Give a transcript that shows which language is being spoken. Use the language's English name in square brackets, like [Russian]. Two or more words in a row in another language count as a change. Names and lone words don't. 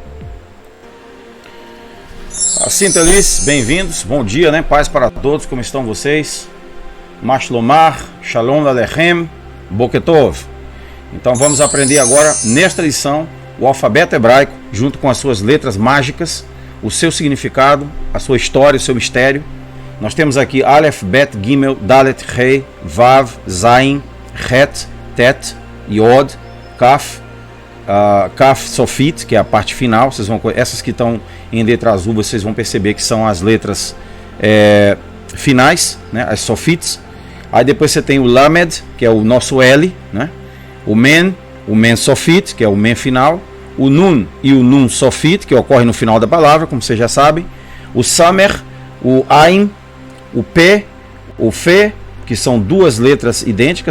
[Portuguese] Assim, Thalys, bem-vindos, bom dia, paz para todos, como estão vocês? [Hebrew] מה שלומכם, שלום עליכם, בוקר טוב. [Portuguese] Então vamos aprender agora, nesta lição, o alfabeto hebraico, junto com as suas letras mágicas, o seu significado, a sua história, o seu mistério. Nós temos aqui Aleph, Bet, Gimel, Dalet, Rei, Vav, Zain, Het, Tet, Yod, Kaf, Kaf Sofit, que é a parte final. Essas que estão em letra azul, vocês vão perceber que são as letras finais, as Sofits. Aí depois você tem o Lamed, que é o nosso L, o Men Sofit, que é o Men final, o Nun e o Nun Sofit, que ocorre no final da palavra, como vocês já sabem, o Samer, o Ain, o P, o Fe, que são duas letras idênticas.